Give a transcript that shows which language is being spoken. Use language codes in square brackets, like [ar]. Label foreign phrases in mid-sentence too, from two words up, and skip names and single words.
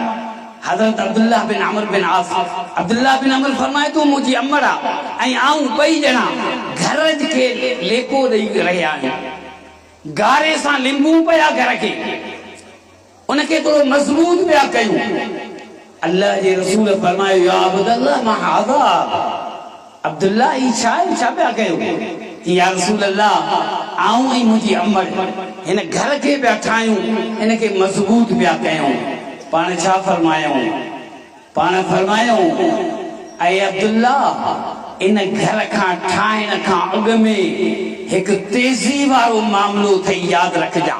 [sd] हज़रत अब्दुल्लाह बिन आमिर बिन आस, अब्दुल्लाह बिन आमिर फरमाए थो मुंहिंजी अमड़ आहे ऐं आऊं ॿई ॼणा घर खे लेको ॾेई रहिया आहियूं। गारे सां लिंबू पिया घर खे, उनखे थोरो मज़बूत पिया कयूं। अल्लाह जे रसूल फरमायो [ar] يا عبد الله ما هذا, [sd] अब्दुल्लाह ही छा आहे, छा पिया कयो? [ar] يا رسول الله [sd] आऊं ऐं मुंहिंजी अमड़ हिन घर खे पिया ठाहियूं, हिनखे मज़बूत पिया कयूं। पाण छा फरमायूं? पाण फरमायूं ऐं अब्दुल्लाह इन घर खां ठाहिण खां अॻु में हिकु तेज़ी वारो मामलो अथई, यादि रखजां।